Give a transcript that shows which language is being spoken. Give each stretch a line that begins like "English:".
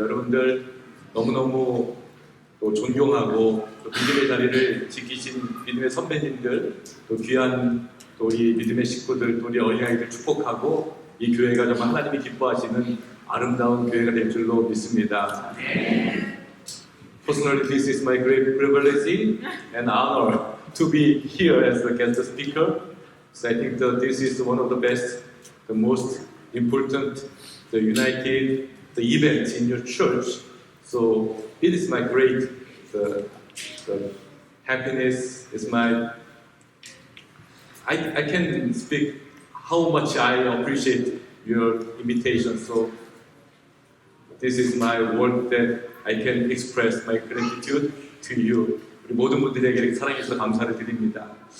Korean: 여러분들 너무너무 또 존경하고 또 믿음의 자리를 지키신 믿음의 선배님들, 또 귀한 또 우리 믿음의 식구들, 또 우리 어린아이들 축복하고 이 교회가 정말 하나님이 기뻐하시는 아름다운 교회가 될 줄로 믿습니다.
English: Personally, this is my great privilege and honor to be here as a guest speaker. So I think that this is one of the best, the most important, the united, the event in your church. So it is my great the happiness is my I can speak how much I appreciate your invitation. So this is my word that I can express my gratitude to you.
Korean: 우리 모든 분들에게 이렇게 사랑해주셔서 감사를 드립니다.